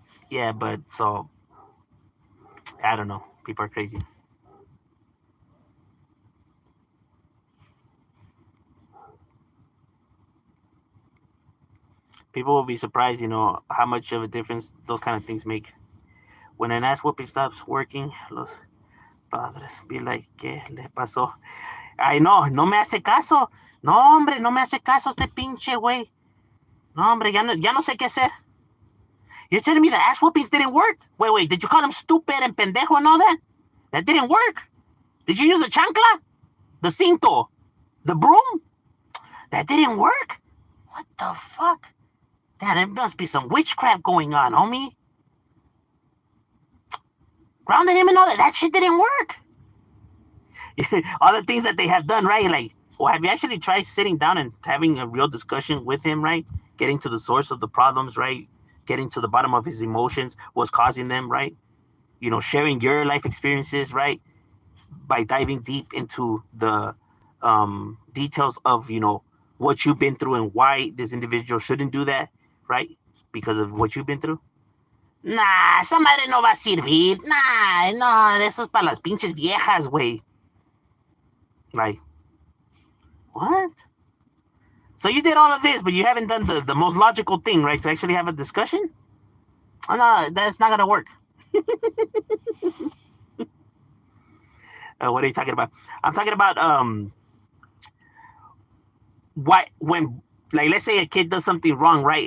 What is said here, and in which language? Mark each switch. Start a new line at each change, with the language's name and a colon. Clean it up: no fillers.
English: Yeah, but so I don't know. People are crazy. People will be surprised, how much of a difference those kind of things make. When an ass whooping stops working,
Spanish: los padres
English: be like,
Spanish: ¿qué le pasó? Ay, no me hace caso. No, hombre, no me hace caso este pinche güey. No, hombre, ya no sé qué hacer.
English: You're telling me the ass whoopings didn't work? Wait, did you call him stupid and pendejo and all that? That didn't work. Did you use the chancla? The cinto? The broom? That didn't work? What the fuck? Damn, there must be some witchcraft going on, homie. Grounded him and all that. That shit didn't work. All the things that they have done, right? Like, well, have you actually tried sitting down and having a real discussion with him, right? Getting to the source of the problems, right? Getting to the bottom of his emotions, what's causing them, right? You know, sharing your life experiences, right? By diving deep into the details of, you know, what you've been through and why this individual shouldn't do that, right? Because of what you've been through.
Spanish: Nah, esa madre no va a servir. Nah, no, eso es para las pinches viejas, güey.
English: Like, what? So you did all of this, but you haven't done the most logical thing, right? To actually have a discussion? Oh, no, that's not going to work. What are you talking about? I'm talking about when, like, let's say a kid does something wrong, right?